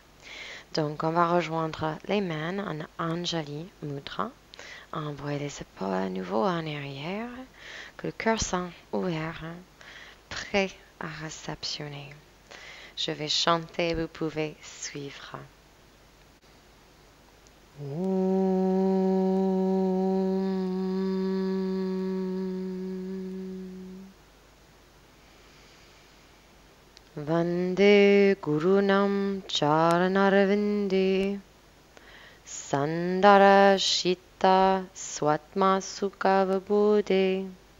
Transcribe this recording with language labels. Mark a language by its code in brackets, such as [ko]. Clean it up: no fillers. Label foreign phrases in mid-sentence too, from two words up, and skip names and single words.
[fr] Donc, on va rejoindre les mains en Anjali Mudra. Envoyez les épaules à nouveau en arrière, que le cœur soit ouvert, prêt à réceptionner. Je vais chanter, vous pouvez suivre. [sa] Vande Gurunam Charanarvinde Sandara Shita Swatma Sukha Vibhude